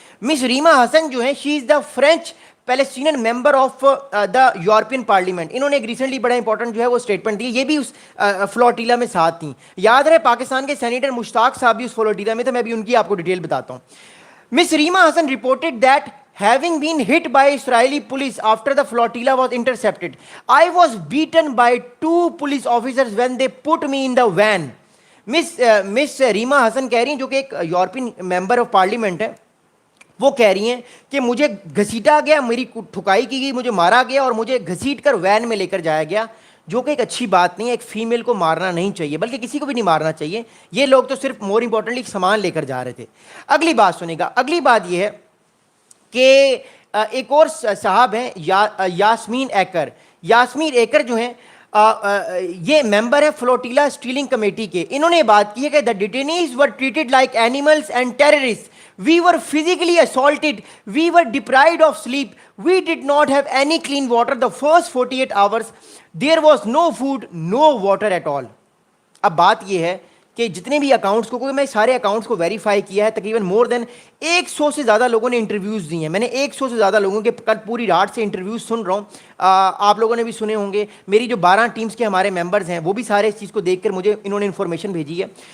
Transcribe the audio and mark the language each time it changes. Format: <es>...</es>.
<en>Ms Rima Hassan</en> <ur>جو ہے</ur> <en>She is the French Palestinian member of the European Parliament.</en> <ur>انہوں نے ایک ریسنٹلی بڑا امپورٹنٹ جو ہے وہ اسٹیٹمنٹ دی، یہ بھی اس فلوٹیلا میں ساتھ تھیں. یاد رہے پاکستان کے سینیٹر مشتاق صاحب بھی اس فلوٹیلا میں تھے، میں بھی ان کی آپ کو ڈیٹیل بتاتا ہوں.</ur> <en>Miss Rima Hassan reported that having been hit by Israeli police after the flotilla was intercepted, I was beaten by 2 police officers when they put me in the van.</en> <ur>Miss Rima Hassan کہہ رہی ہیں جو کہ ایک European member of parliament ہے، وہ کہہ رہی ہیں کہ مجھے گھسیٹا گیا، میری ٹھکائی کی گئی، مجھے مارا گیا اور مجھے گھسیٹ کر وین میں لے کر جایا گیا، جو کہ ایک اچھی بات نہیں ہے. ایک فیمیل کو مارنا نہیں چاہیے، بلکہ کسی کو بھی نہیں مارنا چاہیے. یہ لوگ تو صرف مور امپورٹنٹلی سامان لے کر جا رہے تھے. اگلی بات سنیں گا. اگلی بات یہ ہے کہ ایک اور صاحب ہیں یاسمین ایکر. یاسمین ایکر جو ہیں یہ ممبر ہے فلوٹیلا اسٹیلنگ کمیٹی کے. انہوں نے بات کی ہے کہ</ur> <en>the detainees were treated like animals and terrorists. We were physically assaulted. We were deprived of sleep. We did not have any clean water the first 48 hours. There was no food, no water at all.</en> <ur>اب بات یہ ہے کہ جتنے بھی accounts کو، میں سارے اکاؤنٹس کو ویریفائی کیا ہے، تقریباً مور دین 100 سے زیادہ لوگوں نے انٹرویوز دی ہیں. میں نے 100 سے زیادہ لوگوں کے کل پوری رات سے انٹرویوز سن رہا ہوں. آپ لوگوں نے بھی سنے ہوں گے. میری جو 12 ٹیمز کے ہمارے ممبرز ہیں وہ بھی سارے اس چیز کو دیکھ کر مجھے انہوں نے انفارمیشن بھیجی ہے.</ur>